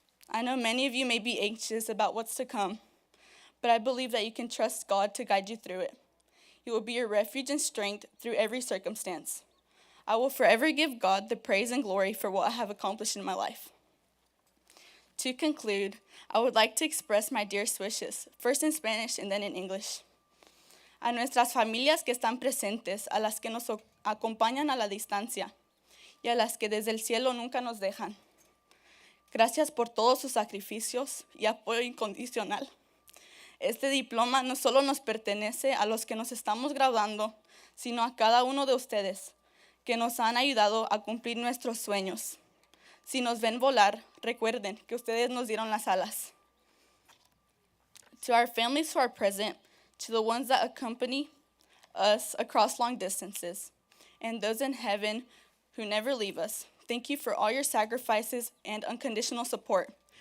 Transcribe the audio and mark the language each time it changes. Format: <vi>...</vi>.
<en>I know many of you may be anxious about what's to come, but I believe that you can trust God to guide you through it. He will be your refuge and strength through every circumstance. I will forever give God the praise and glory for what I have accomplished in my life. To conclude, I would like to express my dearest wishes, first in Spanish and then in English.</en> <es>A nuestras familias que están presentes, a las que nos acompañan a la distancia, y a las que desde el cielo nunca nos dejan. Gracias por todos sus sacrificios y apoyo incondicional. Este diploma no solo nos pertenece a los que nos estamos graduando, sino a cada uno de ustedes que nos han ayudado a cumplir nuestros sueños. Si nos ven volar, recuerden que ustedes nos dieron las alas.</es> <en>To our families who are present, to the ones that accompany us across long distances, and those in heaven who never leave us, thank you for all your sacrifices and unconditional support.</en>